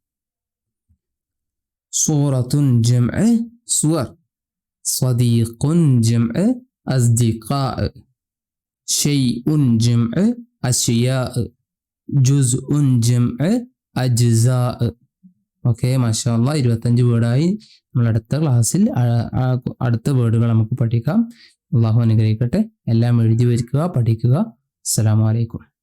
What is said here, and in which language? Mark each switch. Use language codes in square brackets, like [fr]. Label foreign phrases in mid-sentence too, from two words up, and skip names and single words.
[ar] صورة جمع صور صديق جمع أصدقاء شيء جمع أشياء جزء جمع أجزاء ഓക്കെ, ما شاء الله 25 വേർഡായി. [ml] നമ്മൾ അടുത്ത ക്ലാസ്സിൽ അടുത്ത വേർഡുകൾ നമുക്ക് പഠിക്കാം. അള്ളാഹു അനുഗ്രഹിക്കട്ടെ. എല്ലാം എഴുതി വയ്ക്കുക, പഠിക്കുക. [ar] السلام عليكم.